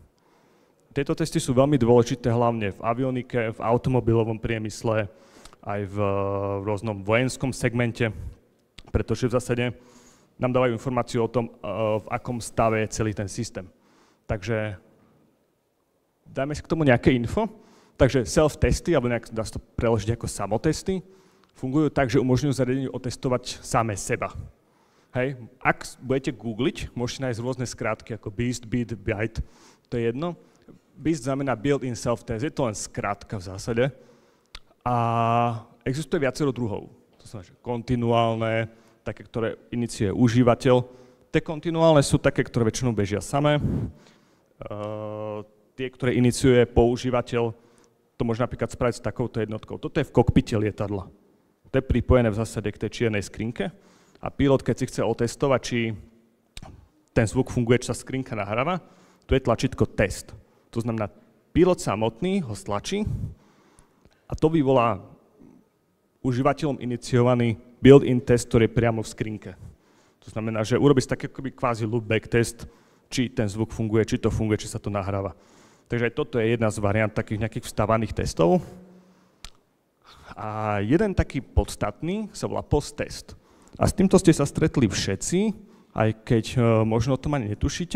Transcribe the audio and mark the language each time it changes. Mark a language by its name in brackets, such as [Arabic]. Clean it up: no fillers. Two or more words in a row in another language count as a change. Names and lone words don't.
[Slovak] Tieto testy sú veľmi dôležité hlavne v avionike, v automobilovom priemysle, aj v rôznom vojenskom segmente, pretože v zásade nám dávajú informáciu o tom, v akom stave je celý ten systém. Takže dajme si k tomu nejaké info. Takže self-testy, alebo nejak dá sa to preložiť ako samotesty, fungujú tak, že umožňujú zariadeniu otestovať samé seba. Hej. Ak budete googliť, môžete nájsť rôzne skrátky ako beast, bit, byte, to je jedno. BIST znamená [English] Built-in Self-Test, [Slovak] je to len skrátka v zásade. A existuje viacero druhov. To znamená, že kontinuálne, také, ktoré iniciuje užívateľ. Tie kontinuálne sú také, ktoré väčšinou bežia samé. Tie, ktoré iniciuje používateľ, to môže napríklad spraviť s takouto jednotkou. Toto je v kokpite lietadla. To je pripojené v zásade k tej čiernej skrinke. A pilot, keď si chce otestovať, či ten zvuk funguje, či sa skrinka nahráva, tu je tlačítko test. To znamená, pilot samotný ho stlačí a to vyvolá užívateľom iniciovaný [English] built-in test, [Slovak] ktorý je priamo v skrinke. To znamená, že urobí si taký kvázi [English] loopback test, [Slovak] či ten zvuk funguje, či to funguje, či sa to nahráva. Takže aj toto je jedna z variant takých nejakých vstávaných testov. A jeden taký podstatný sa volá post-test. A s týmto ste sa stretli všetci, aj keď možno o tom ani netušíte.